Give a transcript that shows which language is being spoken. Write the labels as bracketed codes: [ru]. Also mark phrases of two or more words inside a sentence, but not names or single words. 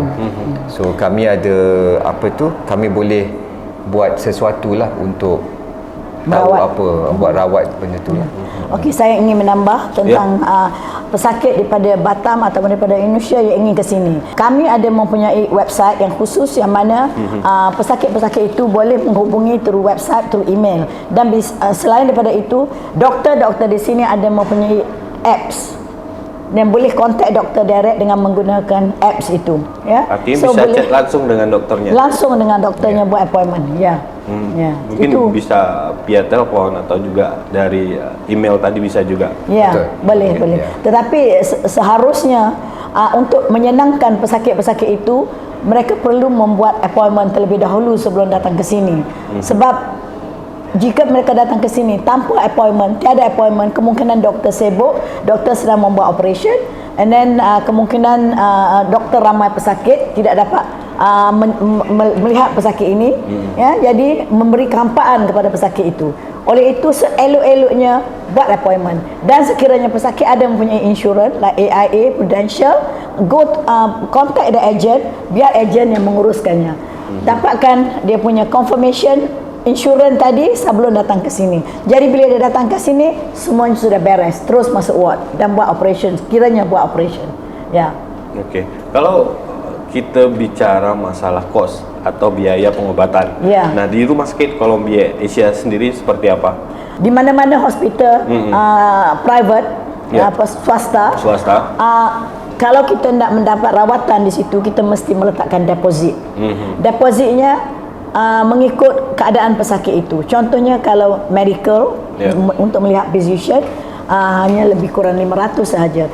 [ms] So kami ada kami boleh buat sesuatu lah untuk buat rawat benda tu lah. Okey, saya ingin menambah tentang pesakit daripada Batam ataupun daripada Indonesia yang ingin ke sini. Kami ada mempunyai website yang khusus yang mana pesakit-pesakit itu boleh menghubungi [en] through website, through email. [ms] Dan selain daripada itu, doktor-doktor di sini ada mempunyai apps dan boleh kontak doktor direct dengan menggunakan apps itu. [id] Artinya bisa chat langsung dengan dokternya. Langsung dengan doktornya buat appointment. Mungkin itu bisa via telepon atau juga dari email tadi bisa juga. [ms] Boleh. Tetapi seharusnya untuk menyenangkan pesakit-pesakit itu, mereka perlu membuat appointment terlebih dahulu sebelum datang ke sini. Sebab jika mereka datang ke sini tanpa appointment, tiada appointment, kemungkinan doktor sibuk, doktor sedang membuat operation, [en] and then [ms] kemungkinan doktor ramai pesakit tidak dapat melihat pesakit ini, ya, jadi memberi kampaan kepada pesakit itu. Oleh itu seelok-eloknya buat appointment, dan sekiranya pesakit ada mempunyai insurans like AIA, Prudential, [en] contact the agent, [ms] biar agent yang menguruskannya. Dapatkan dia punya confirmation insurans tadi sebelum datang ke sini. Jadi bila dia datang ke sini, semuanya sudah beres, terus masuk ward dan buat operation, kiranya buat operation. Ya. Okey. [id] Kalau kita bicara masalah kos atau biaya pengobatan. Ya. Nah, di Rumah Sakit Columbia Asia sendiri seperti apa? [ms] Di mana-mana hospital private, swasta. Kalau kita nak mendapat rawatan di situ, kita mesti meletakkan deposit. Depositnya mengikut keadaan pesakit itu. Contohnya kalau medical, untuk melihat physician, hanya lebih kurang 500 sahaja.